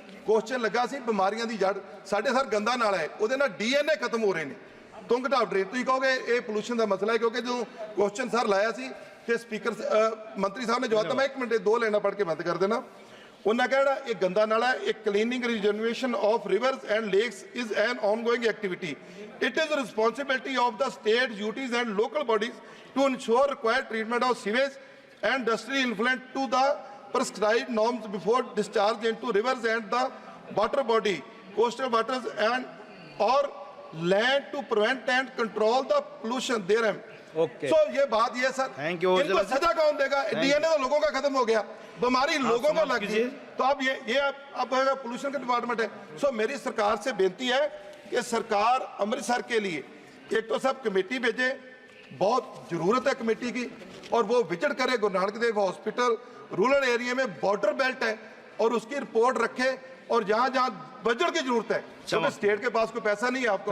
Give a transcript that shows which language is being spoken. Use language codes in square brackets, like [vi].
[pa] Question ਲੱਗਾ ਸੀ ਬਿਮਾਰੀਆਂ ਦੀ ਜੜ, ਸਾਡੇ ਸਰ ਗੰਦਾ ਨਾਲਾ ਹੈ, ਉਹਦੇ ਨਾਲ DNA ਖਤਮ ਹੋ ਰਹੇ ਨੇ, ਤੁੰਗ ਢਾਬ ਡਰੇਨ। ਤੁਸੀਂ ਕਹੋਗੇ ਇਹ ਪੋਲੂਸ਼ਨ ਦਾ ਮਸਲਾ ਹੈ, ਕਿਉਂਕਿ ਜਦੋਂ ਕੁਐਸਚਨ ਸਰ ਲਾਇਆ ਸੀ ਤੇ ਸਪੀਕਰ ਮੰਤਰੀ ਸਾਹਿਬ ਨੇ ਜਵਾਬ ਦਿੱਤਾ। ਮੈਂ 1 ਮਿੰਟ 2 ਲਾਈਨਾਂ ਪੜ੍ਹ ਕੇ ਬੰਦ ਕਰ ਦੇਣਾ। ਉਹਨਾਂ ਕਹਿਣਾ ਇਹ ਗੰਦਾ ਨਾਲਾ ਹੈ, ਇਹ [en] Cleaning regeneration of rivers and lakes is an ongoing activity. It is the responsibility of the state duties and local bodies to ensure required treatment of sewage and industrial effluent to the prescribed norms before discharge into rivers and the water body, coastal waters and or land to prevent and control the pollution therein. Okay. [hi] So ये बात ये sir, [en] Thank you. [hi] इनको सजा कौन देगा? DNA तो लोगों का खत्म हो गया, बीमारी लोगों को लग गई, तो अब ये अब पोल्यूशन का डिपार्टमेंट है। सो मेरी सरकार से बेनती है कि सरकार अमृतसर के लिए एक तो सब कमेटी भेजे, बहुत जरूरत है कमेटी की, और वो विजिट करे Guru Nanak Dev hospital rural area में बॉर्डर बेल्ट है, और उसकी रिपोर्ट रखे, और जहां जहां बजट की जरूरत है, तो स्टेट के पास कोई पैसा नहीं है आपको,